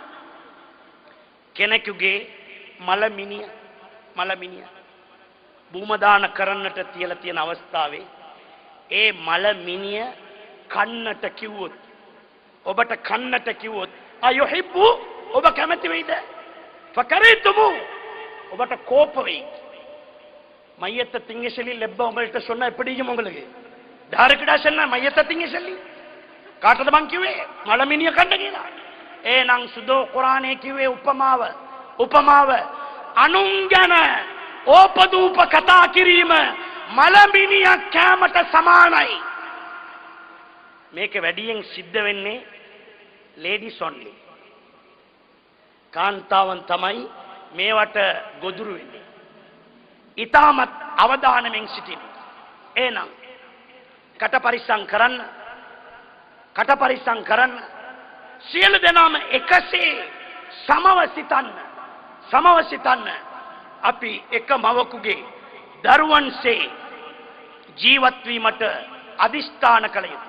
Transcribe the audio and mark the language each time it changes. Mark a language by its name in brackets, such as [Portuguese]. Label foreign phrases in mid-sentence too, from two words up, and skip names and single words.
[Sinhala] කෙනෙකුගේ මලමිනිය භූමදාන කරන්නට තියලා තියෙන අවස්ථාවේ ඒ මලමිනිය කන්නට කිව්වොත් අයුහිබ්බු ඔබ කැමති වෙයිද? ෆකරිතුමු ඔබට කෝප වෙයි. [Tamil] மையத்தை திங்க சொல்லி லெப்ப உங்கள்கிட்ட சொன்னா எப்படியும் உங்களுக்கு டாரக்கடா சொன்னா மையத்தை திங்க சொல்லி [Sinhala] කාටද මං කිව්වේ මලමිනිය කන්න කියලා. එහෙනම් සුදෝ කුරානයේ කිව්වේ උපමාව අනුන් ගැන ඕපදූප කතා කිරීම මලමිනිය කැමට සමානයි. මේක වැඩියෙන් සිද්ධ වෙන්නේ [English] ladies only. [Sinhala] කාන්තාවන් තමයි මේවට ගොදුරු වෙන්නේ. ඉතාමත් අවධානයෙන් සිටින්න. එහෙනම් කට පරිස්සම් කරන්න සියලු දෙනාම එකසේ සමව සිතන්න අපි එක මවකුගේ දරුවන්සේ ජීවත් වීමට අදිෂ්ඨාන කළ යුතුයි.